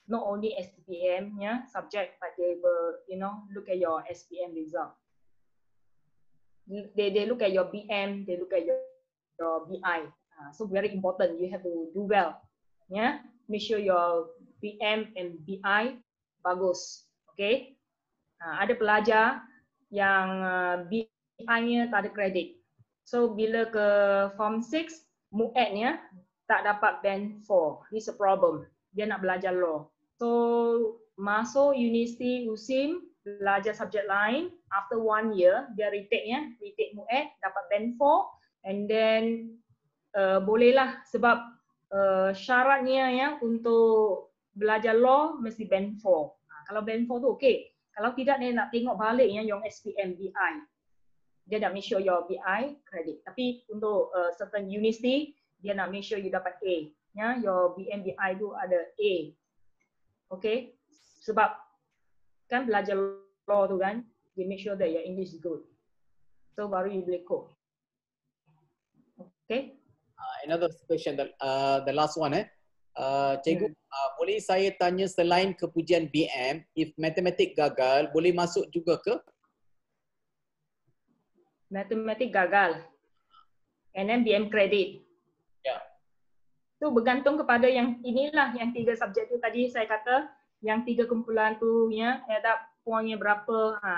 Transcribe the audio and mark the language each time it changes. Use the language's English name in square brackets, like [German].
[English] Not only SPM subject, but they will, you know, look at your SPM result. They look at your BM, they look at your BI. So very important, you have to do well. Yeah, make sure your BM and BI [Malay] bagus. [English] Okay. [Malay] Ada pelajar yang BI-nya tak ada kredit. So bila ke Form 6, MUET-nya tak dapat band 4. [English] This a problem. [Malay] Dia nak belajar law. So masuk universiti USIM, belajar subjek lain. [English] After 1 year, [Malay] dia retake MUET, dapat band 4. And then bolehlah sebab syaratnya ya untuk belajar law mesti band 4. Kalau band 4 tu okey. Kalau tidak dia nak tengok balik yang SPM BI. Dia nak [English] make sure your BI credit. [Malay] Tapi untuk certain university dia nak make sure you dapat A. Ya, your BM BI tu ada A. Okay? Sebab kan belajar law tu kan, [English] they make sure that your English is good. [Malay] So baru you boleh code. Okay? [English] Another question, the last one. [Malay] Cikgu, boleh saya tanya selain kepujian BM, if matematik gagal, boleh masuk juga ke? Matematik gagal. And then BM credit. Ya. So bergantung kepada yang inilah, yang 3 subjek tu tadi saya kata, yang 3 kumpulan tu ya, ada poinnya berapa.